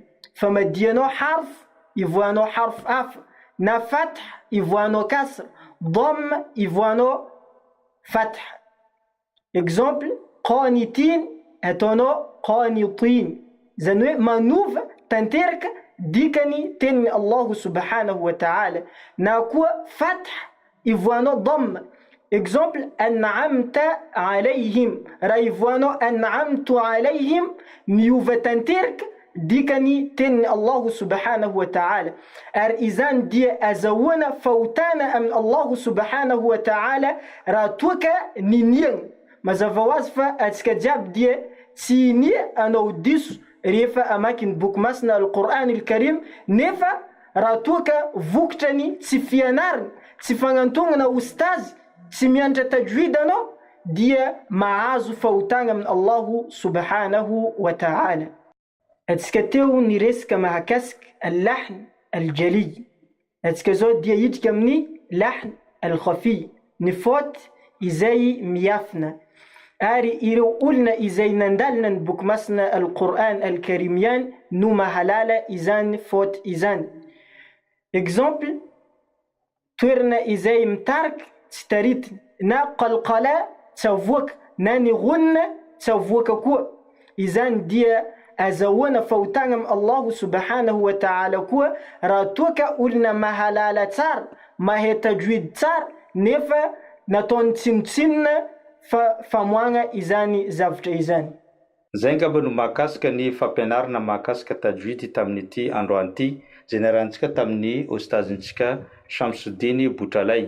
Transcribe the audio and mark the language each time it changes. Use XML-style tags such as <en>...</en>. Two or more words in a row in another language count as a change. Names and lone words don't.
<mg>Famadianao harf ivoanao harf hafa, na fath ivoanao kasra, dhamma ivoanao fath. Exemple, qanitin ataonao qanitin, zany hoe manova tanteraka dikany tenin'ny</mg> <ar>الله سبحانه وتعالى.</ar> <mg>Na koa fath ivoanao dhamma, Exemple,</mg> <ar>أنعمت عليهم.</ar> <mg>Raha ivoanao</mg> <ar>أنعمت عليهم</ar> <mg>miova tanteraka dikany tenin'ny</mg> <ar>الله سبحانه وتعالى.</ar> <mg>Ary izany dia azahoana fahotana amin'ny</mg> <ar>الله سبحانه وتعالى</ar> <mg>raha toa ka niniagna. Mazava ho azy fa antsika jiaby dia tsy inia anao diso rehefa amaky ny boky masina Al-Qur'an al-Karim, nefa raha toa ka vokitrany tsy fianarana, tsy fagnantonana ustazy, tsy mianatra tajwid anao, dia mahazo fahotana amin'ny</mg> <ar>الله سبحانه وتعالى.</ar> <mg>Antsika teo niresaka mahakasika</mg> <ar>اللحن الجلي.</ar> <mg>Antsika zao dia hidrika amin'ny</mg> <ar>لحن الخفي,</ar> <mg>ny faute izay miafina. Ary ireo olona izay nandalina ny boky masina Al-Qur'an al-Karim ihany no mahalala izany faute izany. Exemple, toerana izay mitarika tsy taritina, na qalqala tsy avoaka, na ny ghunna tsy avoaka koa. Izany dia azahoana fahotana amin'ny</mg> <ar>الله سبحانه وتعالى</ar> <mg>koa raha toa ka olona mahalala tsara, mahay tajwid tsara, nefa nataony tsinotsinona famoagna izany zavatra izany. Zay ngamba no mahakasika ny fampianarana mahakasika tajwid tamin'ity androany ity, zay niarantsika tamin'ny ostazintsika Shamsuddin Boutralay.</mg>